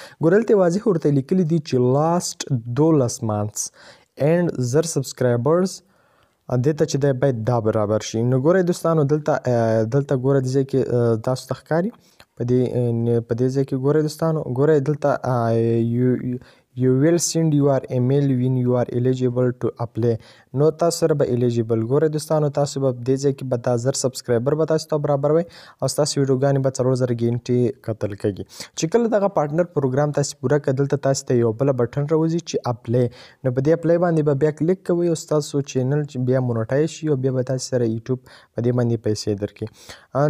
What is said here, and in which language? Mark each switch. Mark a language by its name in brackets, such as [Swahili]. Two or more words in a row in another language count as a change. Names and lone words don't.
[Pashto] ګوره دلته واضح ورته لیکلي دي چې [English] last 12 months and 1000 subscribers [Pashto] دې ته چې دی باید دا برابر شي. نو ګورئ دوستانو دلته ګوره دې ځای کې تاسو ته ښکاري په دې ځای کې ګورئ دوستانو ګورئ دلته [English] You will send your email when you are eligible to apply. [Pashto] نو تاسو سره به الیجیبل ګورئ دوستانو تاسو به دې ځای کې به دا 1000 سبسکرایبر به تاسو ته برابر وي او ستاسو ویډیوګانې به 4000 غنټې کتل کېږي. چې کله دغه [English] partner program [Pashto] تاسو پوره کړئ دلته تاسو ته یو بله بټن راوځي چې اپلای. نو په دې اپلای باندې به بیا کلیک کوئ او ستاسو چینل بیا مونټایز شي او بیا به تاسو سره یوټیوب په دې باندې پیسې درکړي.